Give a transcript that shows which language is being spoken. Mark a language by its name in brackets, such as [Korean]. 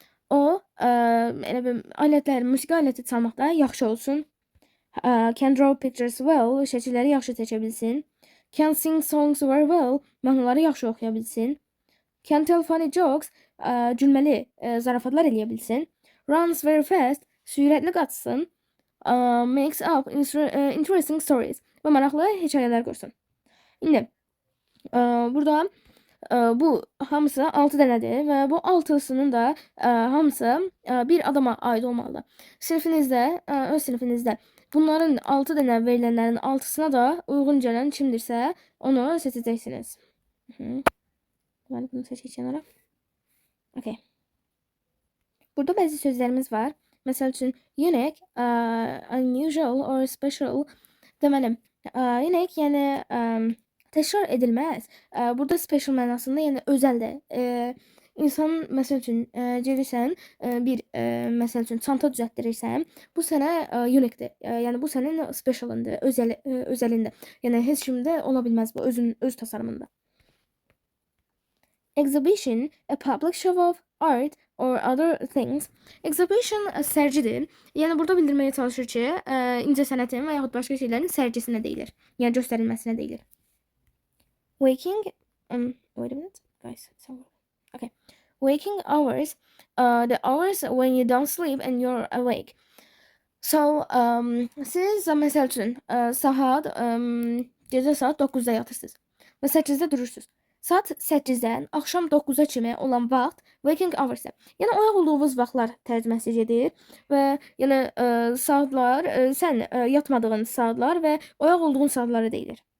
[Azerbaijani] O elə bir alətlər, musiqi aləti çalmaqda yaxşı olsun. [English] Can draw pictures well, [Azerbaijani] şəkilləri yaxşı çəkə bilsin. [English] Can sing songs very well, [Azerbaijani] mahnıları yaxşı oxuya bilsin. [English] Can tell funny jokes, [Azerbaijani] cümləli zarafatlar eləyə bilsin. [English] Runs very fast, [Azerbaijani] sürətli qaçsın. [English] Makes up interesting stories [Azerbaijani] və maraqlı hekayələr qursun. İndi burada bu hamısı 6 dənədir və bu 6'sının da hamısı bir adama aid olmalıdır. Sinifinizdə, öz sinifinizdə bunların 6 dənə verilənlərin 6'sına da uyğun gələn kimdirsə onu seçəcəksiniz. Deməli, bunu seçək kənara. Okay. Burada bəzi sözlərimiz var. Məsəl üçün, unique, unusual or special. Deməli, unique, yəni təkrar edilməz. Burada special mənasında, yəni özəldir. İnsan, məsəl üçün, gelirsən, bir, məsəl üçün, çanta düzəltdirirsən, bu sənə uniquedir. Yəni, bu sənin specialındır, özəlində. Yəni, heç kimdə ola bilməz bu, öz tasarımında. [English] Exhibition, a public show of art or other things. [Azerbaijani] Exhibition sərcidir. Yəni burada bildirməyə çalışır ki, incəsənətin və yaxud başqa şeylərin sərgisinə deyilir. Yəni göstərilməsinə deyilir. [English] Waking, wait a minute, guys. Okay. Waking hours, the hours when you don't sleep and you're awake. [Azerbaijani] So, siz məsəl üçün saat, gecə saat 9-da yatırsınız və 8-də durursunuz. Saat 8-dən axşam 9-a kimi olan vaxt waking hours-dır. Yəni oyaq olduğunuz vaxtlar tərcüməsi gedir və yəni saatlar sən yatmadığın saatlar və oyaq olduğun saatlara deyilir.